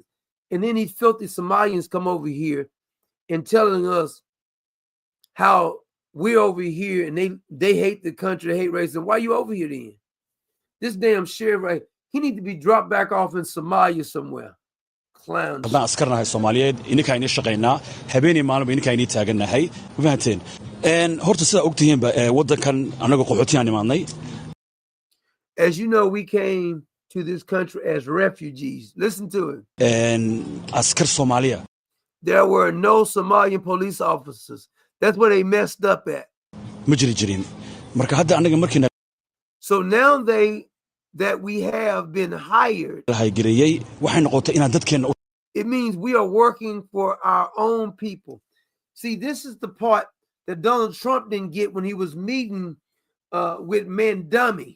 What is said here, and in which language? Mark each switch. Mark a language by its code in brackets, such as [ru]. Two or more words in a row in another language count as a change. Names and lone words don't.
[en] And then these filthy Somalians come over here and telling us how we're over here and they hate the country, they hate racism. Why are you over here then? This damn sheriff, right? He need to be dropped back off in Somalia somewhere. Clown. [so] haddaan askarnahay Soomaaliyeed ininka ayni shaqaynaa habeenii maalinba ininka ayni taagannahay ma fahanteen horta sida ogtihiinba wadankan anaga qaxootiyan imaadnay. [en] As you know, we came to this country as refugees. Listen to it. [so] Askar Soomaaliya. [en] There were no Somalian police officers. That's where they messed up at. [so] Ma jiri jirin. Marka hadda anaga markii [en] So now that we have been hired, it means we are working for our own people. See, this is the part that Donald Trump didn't get when he was meeting with Mandami.